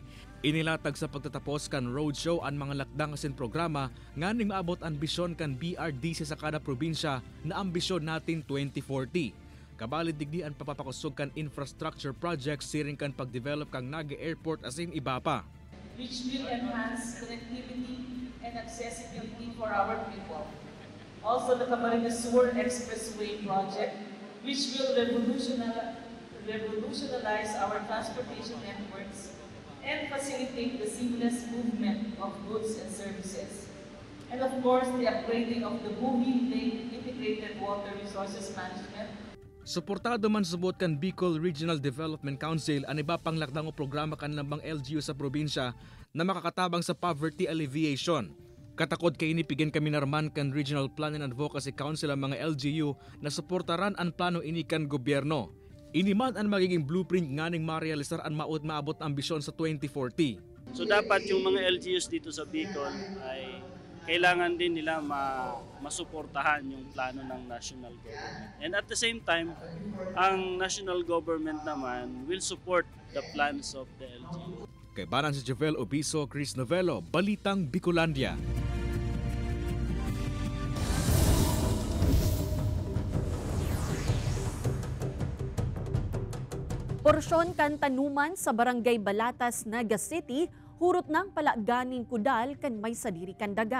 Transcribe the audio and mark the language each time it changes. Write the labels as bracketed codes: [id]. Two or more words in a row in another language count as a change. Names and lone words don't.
[bik] Inilatag sa pagtatapos kan roadshow ang mga lakdang asin programa nganing maabot ang ambisyon kan BRDC sa kada probinsya na ambisyon natin 2040. Kabalid digdi ang papapakusog kan [en] infrastructure projects [bik] siring kan pagdevelop kang Naga Airport asin iba pa. [en] Which will enhance connectivity and accessibility for our people. Also, the Camarines Sur Expressway project, which will revolutionize our transportation networks and facilitate the seamless movement of goods and services. And of course, the upgrading of the Buhi Lake Integrated Water Resources Management. [bik] Suportado man subot kan Bicol Regional Development Council ang iba pang lakdang o programa kan lambang LGU sa probinsya na makakatabang sa [en] poverty alleviation. [bik] Katakod kay inipigin kami narman kan Regional Plan and Advocacy Council ang mga LGU na suportaran ang plano ini kan gobyerno. Iniman ang magiging blueprint nganing marealisar ang maabot na ambisyon sa 2040. [tl] So dapat yung mga LGUs dito sa Bicol ay kailangan din nila masuportahan yung plano ng [en] national government. And at the same time, [tl] ang national government naman [en] will support the plans of the LGU. [bik] Kay Barang si Jovel Obiso, Chris Novello, Balitang Bicolandia. Porsyon kan tanuman sa Barangay Balatas, Naga City, hurot ng palaganing kudal kan may sadiri kan daga.